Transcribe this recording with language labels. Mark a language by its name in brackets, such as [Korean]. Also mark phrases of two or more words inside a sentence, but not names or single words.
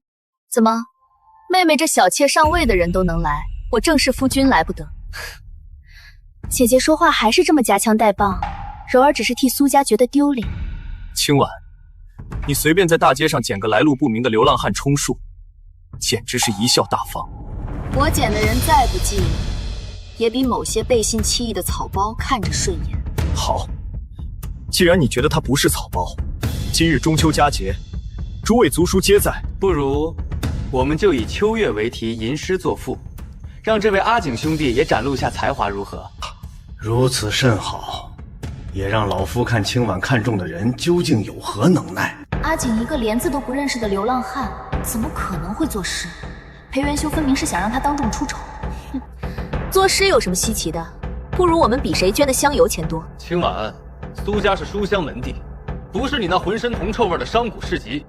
[Chinese] 怎麼，妹妹這小妾上位的人都能來，我正式夫君來不得？姐姐說話還是這麼夾槍帶棒，柔兒只是替蘇家覺得丟臉。清婉，你隨便在大街上撿個來路不明的流浪漢充數，簡直是貽笑大方。我撿的人再不濟，也比某些背信棄義的草包看着順眼。好。既然你覺得他不是草包，今日中秋佳節，諸位族叔皆在，不如我們就以秋月為題吟詩作賦，讓這位阿景兄弟也展露下才華，如何？如此甚好，也讓老夫看清婉看中的人究竟有何能耐。阿景一個連字都不認識的流浪漢，怎麼可能會作詩？裴元修分明是想讓他當眾出醜。哼，作詩有什麼稀奇的？不如我們比誰捐的香油錢多。清婉，蘇家是書香門第，不是你那渾身銅臭味的商賈市集。